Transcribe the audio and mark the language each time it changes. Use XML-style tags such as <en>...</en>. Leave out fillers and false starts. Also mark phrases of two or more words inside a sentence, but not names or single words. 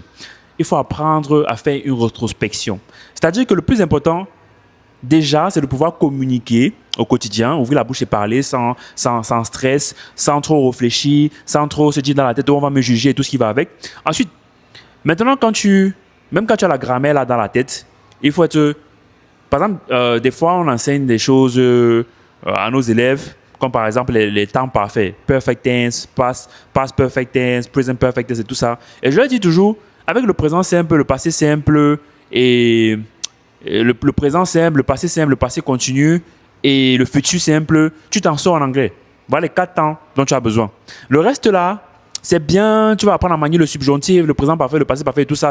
<fr>Il faut apprendre à faire une rétrospection. C'est-à-dire que le plus important, déjà, c'est de pouvoir communiquer au quotidien, ouvrir la bouche et parler sans stress, sans trop réfléchir, sans trop se dire dans la tête, oh, on va me juger et tout ce qui va avec. Ensuite, maintenant, même quand tu as la grammaire là dans la tête, il faut être... Par exemple, des fois, on enseigne des choses à nos élèves, comme par exemple les temps parfaits,</fr> <en>perfect tense, past perfect tense, present perfect tense</en> <fr>et tout ça. Et je leur dis toujours, avec le présent simple, le passé simple et le présent simple, le passé simple, le passé continu et le futur simple, tu t'en sors en anglais. Voilà les 4 temps dont tu as besoin. Le reste là, c'est bien, tu vas apprendre à manier le subjonctif, le présent parfait, le passé parfait et tout ça.</fr>